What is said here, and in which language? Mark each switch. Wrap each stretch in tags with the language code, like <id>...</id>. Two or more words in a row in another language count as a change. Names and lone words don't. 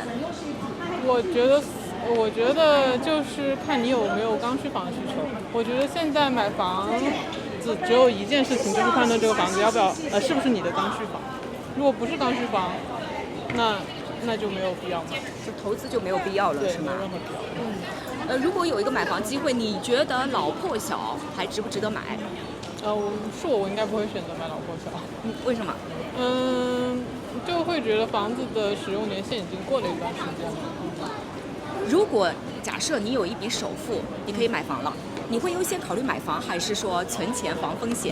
<zh>我覺得就是看你有沒有剛需房的需求。我覺得現在買房子只有一件事情，就是判斷這個房子要不要是不是你的剛需房。如果不是剛需房，那就沒有必要買，就投資就沒有必要了，是嗎？沒有任何必要。如果有一個買房機會，你覺得老破小還值不值得買？我應該不會選擇買老破小。為什麼？就會覺得房子的使用年限已經過了一段時間了。如果假設你有一筆首付，你可以買房了，你會優先考慮買房，還是說存錢防風險？</zh>